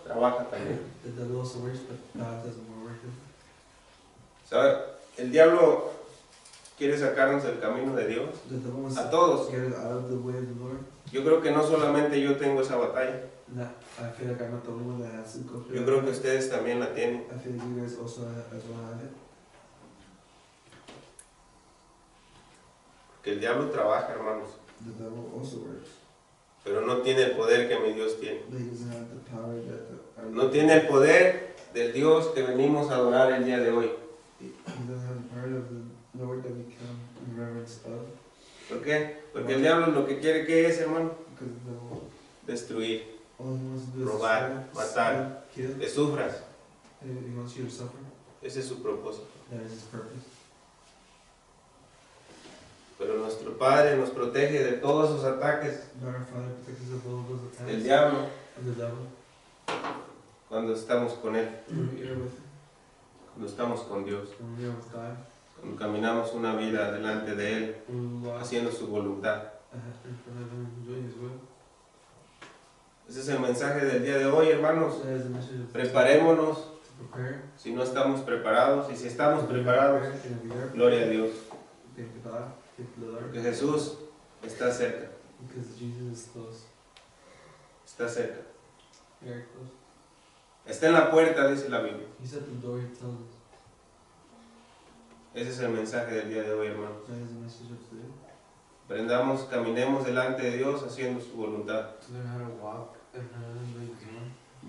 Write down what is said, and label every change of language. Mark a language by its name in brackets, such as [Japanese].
[Spanish] trabaja también. [English] The devil also works, but God does more work. [Spanish] ¿Sabe? El diablo quiere sacarnos del camino de Dios. [English] The devil wants [Spanish] A todos. [English] to get us out of the way of the Lord. [Spanish] Yo creo que no solamente yo tengo esa batalla. [English] I feel like I'm not the only one that has to go through [Spanish] Yo [English] that. [Spanish] creo que ustedes también la tienen. [English] I feel like you guys also as well have it. [Spanish] Que el diablo trabaja, hermanos, [English] The devil also works, [Spanish] pero no tiene el poder que mi Dios tiene. [English] but he doesn't have the power that our [Spanish] No tiene el poder del Dios que venimos a adorar el día de hoy. [English] He doesn't have the power of the Lord that we come in reverence of. [Spanish] ¿Por qué? Porque el diablo lo que quiere que es, hermano, [English] Because the devil, [Spanish] destruir, [English] all he wants to do is [Spanish] robar, [English] destroy, [Spanish] matar, [English] steal, kill. [Spanish] que sufras. [English] He wants you to suffer. [Spanish] Ese es su propósito. [English] That is his purpose. [Spanish] Pero nuestro Padre nos protege de todos sus ataques [English] But our Father protects us of all those attacks [Spanish] del diablo [English] of the devil. [Spanish] cuando estamos con Él, [English] When we are with him, [Spanish] cuando estamos con Dios, [English] when we are with God, [Spanish] cuando caminamos una vida delante de Él, [English] when we walk [Spanish] haciendo su voluntad. [English] in front of him, doing his will. [Spanish] Ese es el mensaje del día de hoy, hermanos. [English] That is the message of [Spanish] Preparémonos [English] to prepare. [Spanish] si no estamos preparados, y si estamos preparados, [English] And we are [Spanish] gloria a Dios, [English] thank the God, thank the Lord, [Spanish] porque Jesús está cerca, [English] because Jesus is close, [Spanish] está cerca. [English] very close. [Spanish] Está en la puerta, dice la Biblia. [English] He's at the door, he tells us. [Spanish] Ese es el mensaje del día de hoy, hermanos. [English] That is the message of today. [Spanish] Aprendamos, caminemos delante de Dios haciendo su voluntad, [English] To learn how to walk and how to do his will,